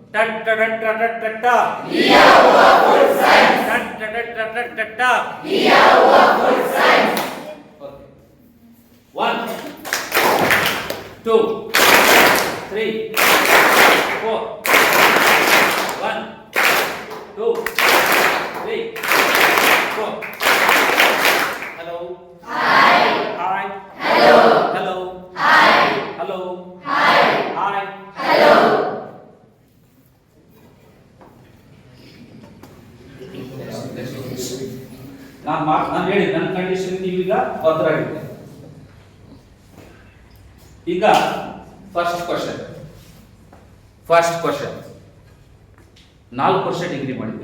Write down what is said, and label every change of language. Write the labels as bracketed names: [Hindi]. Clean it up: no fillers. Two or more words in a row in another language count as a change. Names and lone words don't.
[English] 1 2 3 4 1 2 3 4. Hello. Hi. Hi. Hello. Hello. Hi. Hello. Hi. Hi. Hello. [Kannada] ನಾನು ಹೇಳಿ ನನ್ನ ಕಂಡೀಷನ್ ನೀವೀಗ ಬದ್ಧರಾಗಿದ್ದೀರಿ. ಈಗ [English] first question [Kannada] 4 ವರ್ಷ ಡಿಗ್ರಿ ಮಾಡಿದ್ವಿ.